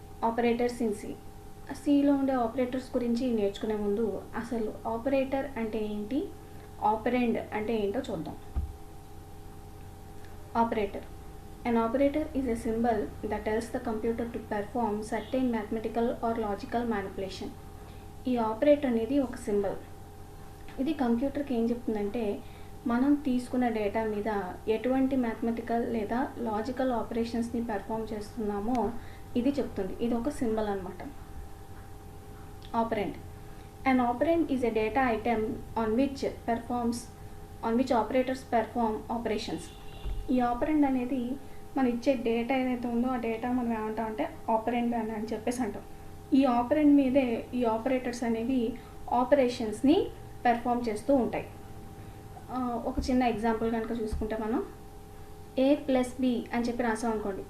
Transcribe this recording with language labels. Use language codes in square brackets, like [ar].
[te] Operators in C, సిలో ఉండే operators గురించి నేర్చుకునే ముందు అసలు ఆపరేటర్ అంటే ఏంటి, ఆపరెండ్ అంటే ఏంటో చూద్దాం. Operator. [en] An operator is a symbol that tells the computer to perform certain mathematical or logical manipulation. [te] ఈ ఆపరేటర్ అనేది ఒక సింబల్. ఇది కంప్యూటర్కి ఏం చెప్తుందంటే మనం తీసుకున్న డేటా మీద ఎటువంటి మ్యాథమెటికల్ లేదా లాజికల్ ఆపరేషన్స్ని పెర్ఫామ్ చేస్తున్నామో ఇది చెప్తుంది. ఇది ఒక సింబల్ అన్నమాట. Operand. [en] An operand is a data item on which operators perform operations. [te] ఈ ఆపరెండ్ అనేది మనం ఇచ్చే డేటా ఏదైతే ఉందో ఆ డేటా మనం ఏమంటాం అంటే ఆపరెండ్ అని చెప్పేసి అంటాం. ఈ ఆపరెండ్ మీదే ఈ ఆపరేటర్స్ అనేవి ఆపరేషన్స్ని పెర్ఫామ్ చేస్తూ ఉంటాయి. ఒక చిన్న ఎగ్జాంపుల్ కనుక చూసుకుంటే మనం A+B అని చెప్పి రాసాం అనుకోండి.